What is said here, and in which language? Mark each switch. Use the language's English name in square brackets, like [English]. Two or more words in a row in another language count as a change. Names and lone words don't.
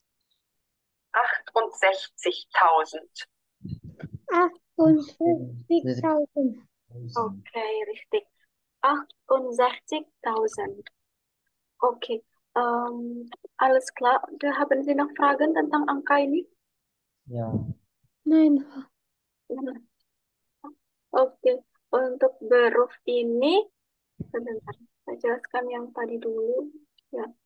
[German] 68.000. 68.000. Okay, richtig. 68.000. Okay. Alles klar. Haben Sie noch Fragen [Indonesian] tentang angka ini? Ya. [German] Nein. [Indonesian] Oke. Untuk beruf ini, sebentar. Saya jelaskan yang tadi dulu. Ya.